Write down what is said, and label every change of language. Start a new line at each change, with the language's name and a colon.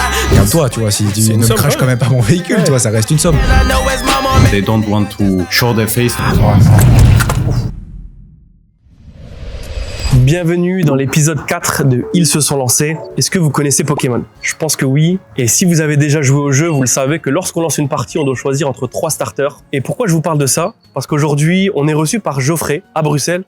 French: Regarde toi, tu vois, si tu ne craches quand même pas mon véhicule, tu vois, ça reste une somme.
English: They don't want to show their face.
French: Bienvenue dans l'épisode 4 de Ils se sont lancés. Est-ce que vous connaissez Pokémon? Je pense que oui. Et si vous avez déjà joué au jeu, vous le savez que lorsqu'on lance une partie, on doit choisir entre 3 starters. Et pourquoi je vous parle de ça? Parce qu'aujourd'hui, on est reçu par Geoffrey à Bruxelles.